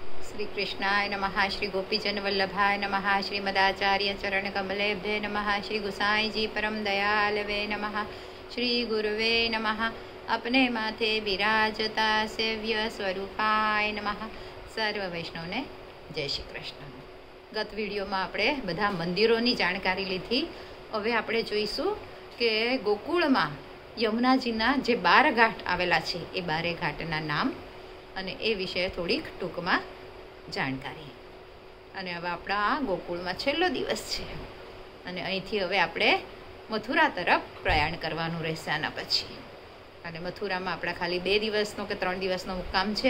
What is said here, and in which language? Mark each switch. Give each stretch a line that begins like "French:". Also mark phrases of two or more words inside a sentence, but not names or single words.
Sanskrit: श्री कृष्णाय नमः। श्री गोपीजन वल्लभाय नमः। श्रीमदाचार्य चरण कमलेभ्ये नमः। श्री गुसाई जी परम दयालवे नमः। श्री गुरुवे नमः। अपने माथे विराजता सेव्य स्वरूपाय नमः।
Gujarati: સર્વ વૈષ્ણવને જય શ્રી કૃષ્ણ। ગત વિડિયોમાં આપણે બધા મંદિરોની જાણકારી લીધી। હવે આપણે જોઈશું કે ગોકુળમાં યમુનાજીના જે 12 ઘાટ આવેલા છે એ 12 ઘાટના નામ અને એ વિશે થોડીક ટૂંકમાં જાણકારી। અને હવે આપણા ગોકુળમાં છેલ્લો દિવસ છે અને અહીંથી હવે આપણે મથુરા તરફ પ્રયાણ કરવાનું રહેશે આના પછી। અને મથુરામાં આપણા ખાલી 2 દિવસનો કે 3 દિવસનો મુક્કામ છે।